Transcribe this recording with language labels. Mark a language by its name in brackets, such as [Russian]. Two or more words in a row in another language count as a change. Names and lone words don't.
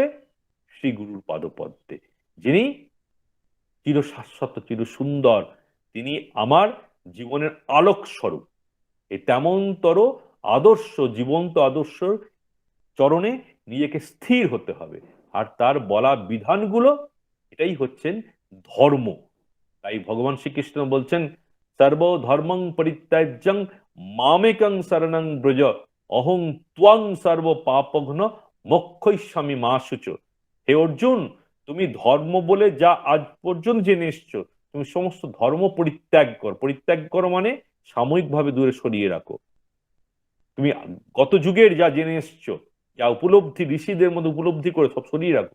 [Bangla] শ্রী গুরুর পাদপদ্মে, যিনি চির শাশ্বত, চির সুন্দর, তিনি আমার জীবনের আলোক স্বরূপ। এই তেমনতর আদর্শ, জীবন্ত আদর্শ চরণে নিজেকে স্থির হতে হবে। আর তার বলা বিধানগুলো, এটাই হচ্ছেন ধর্ম। তাই ভগবান শ্রীকৃষ্ণ বলছেন, [Sanskrit] সর্বধর্মং পরিত্যাজ্যং মামেকং শরণং ব্রজ, অহং ত্বং সর্ব পাপঘ্ন মোক্ষয়িষ্যামি মা শুচ। [Bangla] হে অর্জুন, তুমি ধর্ম বলে যা আজ পর্যন্ত জেনে এসছো, তুমি সমস্ত ধর্ম পরিত্যাগ করো। পরিত্যাগ করো মানে সাময়িকভাবে দূরে সরিয়ে রাখো। তুমি গত যুগের যা জেনে এসছো, যা উপলব্ধি, ঋষিদের মধ্যে উপলব্ধি করে সব সরিয়ে রাখো।